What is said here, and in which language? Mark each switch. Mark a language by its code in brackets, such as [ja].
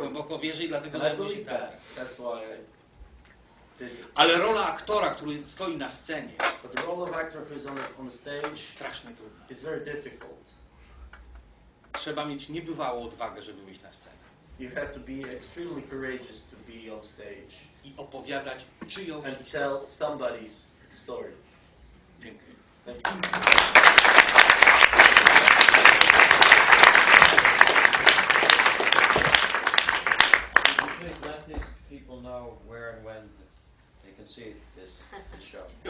[pl] głęboko wierzę i dlatego [en] And I [pl] zajmuję się [en] believe [pl] teatrem. [en] that. That's why I did it. [pl] Ale rola aktora, który stoi na scenie, [en] But the role of actor who is on the stage [pl] jest strasznie trudna. [en] is very difficult. [pl] Trzeba mieć niebywałą odwagę, żeby wyjść na scenę [en] You have to be extremely courageous to be on stage [pl] i opowiadać czyjąś [en] and [pl] historię. [en] tell somebody's story. [pl] Dziękuję. [en] Thank you. Please let these people know where and when they can see this show.